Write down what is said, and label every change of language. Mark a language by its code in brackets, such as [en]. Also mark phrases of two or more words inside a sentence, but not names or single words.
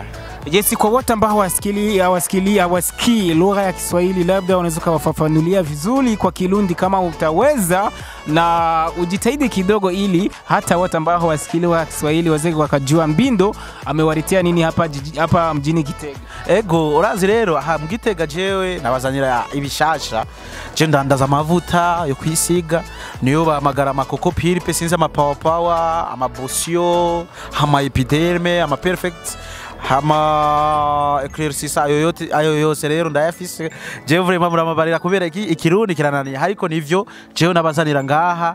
[sw] Yes, kwa wote ambao hawasikii lugha ya Kiswahili, labda unaweza kuwafafanulia vizuri kwa Kirundi kama utaweza, na ujitahidi kidogo ili hata wote ambao hawasikii lugha ya Kiswahili wazee wakajua mbindo amewaletea nini hapa mjini Gitega. [rn] Ego urazi rero aha mgitega jewe nabazanira ibishasha je ndandaza amavuta yo kwisiga niyo bamagara Coco Pilpe, sinza Power, Bosio, epiderme, Perfect, Eclair sisa, ayo yose rero ndayafise je vraiment muramabarira kubera ikirundi kiranani hariko nivyo je nabazanira ngaha.